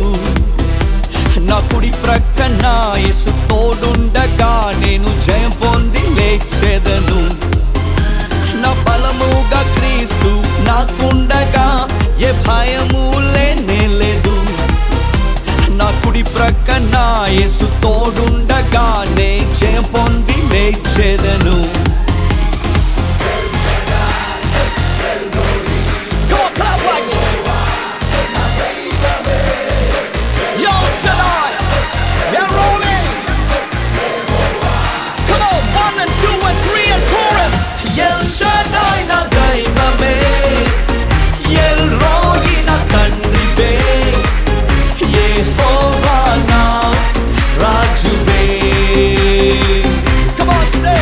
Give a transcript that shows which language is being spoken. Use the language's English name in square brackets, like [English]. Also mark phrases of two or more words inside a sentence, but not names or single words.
[Telugu] నా కుడి ప్రక్కన యేసు తోడుండగా నేను జయం పొంది లేచెదను నా బలముగా క్రీస్తు నాకుండగా ఏ భయము లేనే లేదు నా కుడి ప్రక్కన యేసు తోడుండగా నే జయం పొంది లేచెదను. [English] Come on, clap like this. Yo, Shaddai, you're rolling. Come on, 1 and 2 and 3 and chorus. [Telugu] El Shaddai na daivame, El Roi na tandrive, Yehovah na rajuve. [English] Come on, say.